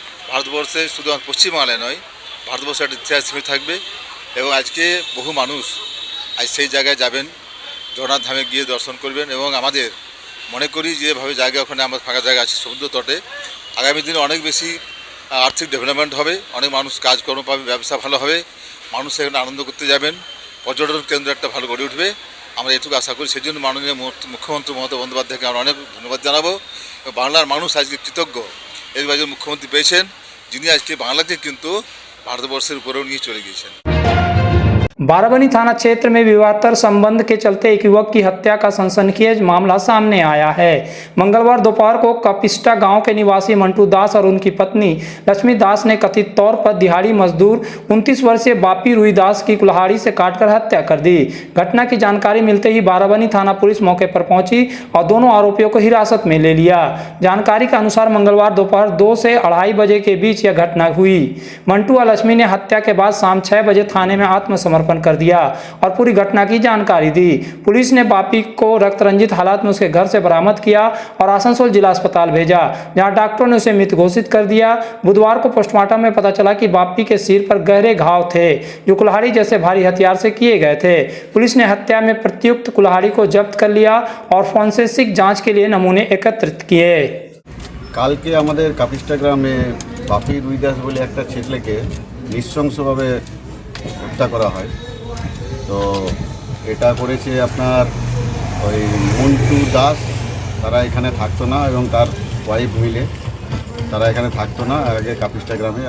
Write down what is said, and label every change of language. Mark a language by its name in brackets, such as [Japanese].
[Bangla] ভারতবর্ষে শুধু পশ্চিমবাংলায় নয়, ভারতবর্ষে একটা ইতিহাস হয়ে থাকবে এবং আজকে বহু মানুষ আজ সেই জায়গায় যাবেন, জগন্নাথ ধামে গিয়ে দর্শন করবেন এবং আমাদের মনে করি যেভাবে জায়গা ওখানে আমার ফাঁকা জায়গা আছে সমুদ্র তটে, আগামী দিনে অনেক বেশি আর্থিক ডেভেলপমেন্ট হবে, অনেক মানুষ কাজকর্ম পাবে, ব্যবসা ভালো হবে, মানুষ এখানে আনন্দ করতে যাবেন, পর্যটন কেন্দ্র একটা ভালো গড়ে উঠবে। আমরা এটুকু আশা করি। সেই জন্য মাননীয় মুখ্যমন্ত্রী মমতা বন্দ্যোপাধ্যায়কে আমরা অনেক ধন্যবাদ জানাবো। বাংলার মানুষ আজকে কৃতজ্ঞ এরকম একজন মুখ্যমন্ত্রী পেয়েছেন, যিনি আজকে বাংলাকে কিন্তু ভারতবর্ষের উপরেও নিয়ে চলে গিয়েছেন। [Hindi] बाराबनी थाना क्षेत्र में विवादास्पद संबंध के चलते एक युवक की हत्या का सनसनीखेज मामला सामने आया है। मंगलवार दोपहर को कपिस्टा गांव के निवासी मंटू दास और उनकी पत्नी लक्ष्मी दास ने कथित तौर पर दिहाड़ी मजदूर 29 वर्षीय बापी रुई दास की कुल्हाड़ी से काटकर हत्या कर दी। घटना की जानकारी मिलते ही बाराबनी थाना पुलिस मौके पर पहुंची और दोनों आरोपियों को हिरासत में ले लिया। जानकारी के अनुसार मंगलवार दोपहर 2 से 2:30 बजे के बीच यह घटना हुई। मंटू और लक्ष्मी ने हत्या के बाद शाम 6 बजे थाने में आत्मसमर्पण कर दिया और पूरी घटना की जानकारी दी। पुलिस ने बापी को रक्त रंजित हालात में उसके घर से बरामद किया और आसनसोल जिला अस्पताल भेजा, जहां डॉक्टरों ने उसे मृत घोषित कर दिया। बुधवार को पोस्टमार्टम में पता चला कि बापी के सिर पर गहरे घाव थे, जो कुल्हाड़ी जैसे भारी हथियार से किए गए थे। पुलिस ने हत्या में प्रयुक्त कुल्हाड़ी को जब्त कर लिया और फॉरेंसिक जांच के लिए नमूने एकत्रित किए। [Bangla] কালকে আমাদের কাপিস্টা গ্রামে বাপি রুই দাস বলে একটা ছেলেকে নৃশংসভাবে হত্যা করা হয়। তো এটা করেছে আপনার ওই মন্টু দাস, তারা এখানে থাকতো না এবং তার ওয়াইফ মিলে তারা এখানে থাকতো না আগে কাপিস্টা গ্রামে।